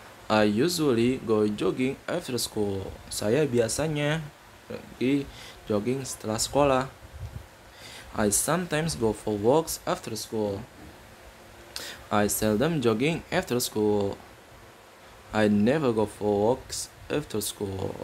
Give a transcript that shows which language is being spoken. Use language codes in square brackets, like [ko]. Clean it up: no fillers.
[en] I usually go jogging after school. [id] Saya biasanya pergi jogging setelah sekolah. [en] I sometimes go for walks after school. I seldom jogging after school. I never go for walks after school.